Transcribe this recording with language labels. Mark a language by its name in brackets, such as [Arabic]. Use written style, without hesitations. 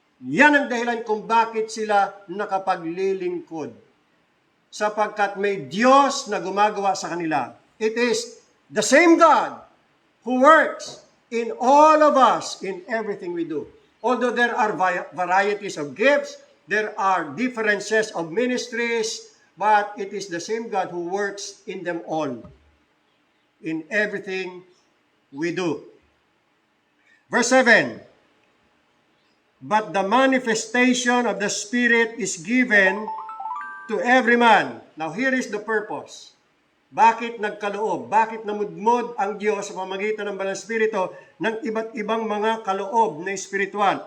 [Filipino] Yan ang dahilan kung bakit sila nakapaglilingkod. Sapagkat may Diyos na gumagawa sa kanila. [English] It is the same God who works in all of us, in everything we do. Although there are varieties of gifts, there are differences of ministries, but it is the same God who works in them all, in everything we do. Verse 7, but the manifestation of the Spirit is given to every man. Now here is the purpose. [Filipino] Bakit nagkaloob? Bakit namudmod ang Diyos sa pamamagitan ng Banal na Espiritu ng iba't ibang mga kaloob na espiritual?